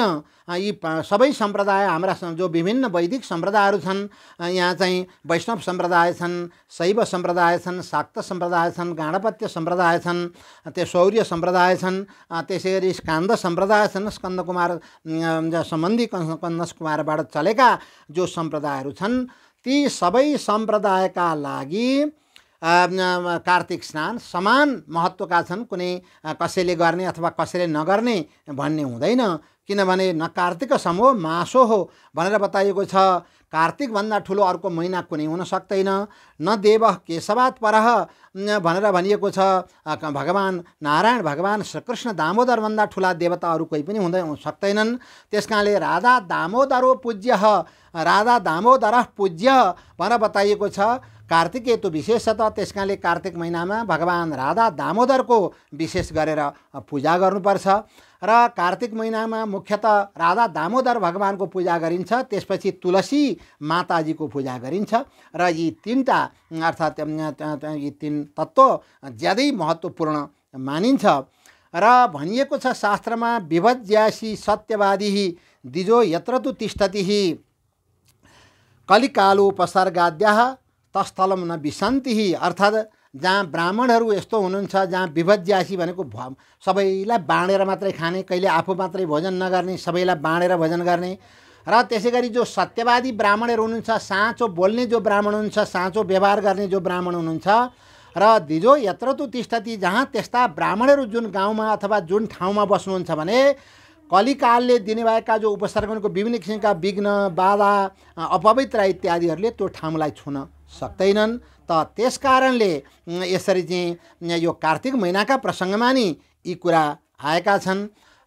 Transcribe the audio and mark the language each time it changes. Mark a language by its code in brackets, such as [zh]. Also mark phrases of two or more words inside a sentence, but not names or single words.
[ne] यी सबै सम्प्रदाय हाम्रा जो विभिन्न वैदिक सम्प्रदायहरू छन्, यहाँ चाहिँ वैष्णव सम्प्रदाय छन्, शैव सम्प्रदाय छन्, शाक्त सम्प्रदाय छन्, गाणपत्य सम्प्रदाय छन्, त्यो शौर्य सम्प्रदाय छन्, त्यसै गरी स्कान्द सम्प्रदाय छन्, स्कन्दकुमार सम्बन्धी कन्दकुमारबाट चलेका जो सम्प्रदायहरू छन् ती सबै सम्प्रदायका लागि कार्तिक स्नान समान महत्त्वका छन्। कुनै कसैले गर्ने अथवा कसैले नगर्ने भन्ने हुँदैन। किनभने [sa] न कार्तिक समो मासो [ne] हो भनेर बताइएको छ। कार्तिकभन्दा ठुलो अर्को महिना कुनै हुन सक्दैन। [sa] न देव केशवात् परः [ne] भनेर भनिएको छ। भगवान नारायण भगवान श्रीकृष्ण दामोदरभन्दा ठुला देवता अरू कोही पनि हुन सक्दैनन्। त्यस कारणले [sa] राधा दामोदरो पूज्यः, राधा दामोदरः पूज्य [ne] भनेर बताइएको छ। [sa] कार्तिके तो विशेषतः [ne] त्यस कारणले कार्तिक महिनामा भगवान राधा दामोदरको विशेष गरेर पूजा गर्नुपर्छ। र कार्तिक महिनामा मुख्यतः राधा दामोदर भगवानको पूजा गरिन्छ, त्यसपछि तुलसी माताजीको पूजा गरिन्छ। र यी तीनटा अर्थात् यी तीन तत्त्व ज्यादै महत्त्वपूर्ण मानिन्छ। र भनिएको छ शास्त्रमा [sa] विभज्यासी सत्यवादी दिजो यत्र तु तिष्ठति कलिकालोपसर्गाद्याः तस्थलम न विसन्ति। [ne] अर्थात् जहाँ ब्राह्मणहरू यस्तो हुनुहुन्छ जहाँ विभज्यासी भनेको सबैलाई बाँडेर मात्रै खाने, कहिले आफू मात्रै भोजन नगर्ने, सबैलाई बाँडेर भोजन गर्ने। र त्यसै गरी जो सत्यवादी ब्राह्मणहरू हुनुहुन्छ, साँचो बोल्ने जो ब्राह्मण हुनुहुन्छ, साँचो व्यवहार गर्ने जो ब्राह्मण हुनुहुन्छ। [sa] र दिजो यत्र तु तिष्ठति, [ne] जहाँ त्यस्ता ब्राह्मणहरू जुन गाउँमा अथवा जुन ठाउँमा बस्नुहुन्छ भने कलिकालले दिनेभएका जो उपसर्गनको विभिन्न किसिमका विघ्न बाधा अपवित्र इत्यादिहरूले त्यो ठाउँलाई छुन सक्दैनन्। त त्यस कारणले यसरी चाहिँ यो कार्तिक महिनाका प्रसङ्गमा नि यी कुरा आएका छन्।